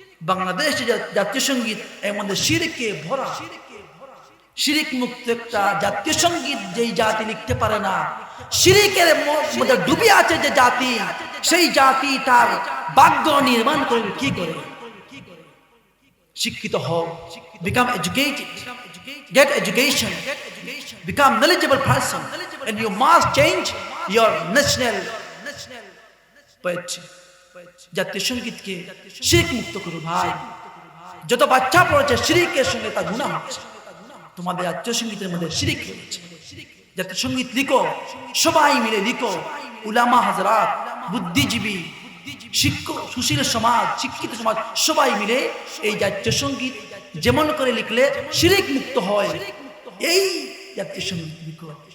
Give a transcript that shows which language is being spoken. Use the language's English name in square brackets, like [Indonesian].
[Bangla] বাংলাদেশের জাতীয় সঙ্গীত এর মধ্যে শিরিকে ভরা। শিরিক মুক্ত একটা জাতীয় সঙ্গীত যেই জাতি লিখতে পারে না, শিরিকের মধ্যে ডুবে আছে যে জাতি, সেই জাতি তার ভাগ্য নির্মাণ করবে কি করে? শিক্ষিত হও, [English] become educated, get education, become knowledgeable person, and you must change your national poetry. [Bangla] জাতীয় সঙ্গীতকে শিরিক মুক্ত করো ভাই। যত বাচ্চা পড়েছে শিরিকের সঙ্গে তা গুনাহ হচ্ছে। তোমাদের জাতীয় সঙ্গীতের মধ্যে শিরিক রয়েছে। জাতীয় সঙ্গীত লিখো, সবাই মিলে লিখো, উলামা হাজরাত, বুদ্ধিজীবী, শিক্ষক, সুশীল সমাজ, শিক্ষিত সমাজ সবাই মিলে এই জাতীয় সঙ্গীত যেমন করে লিখলে শিরিক মুক্ত হয়, এই জাতীয় সঙ্গীত লিখো।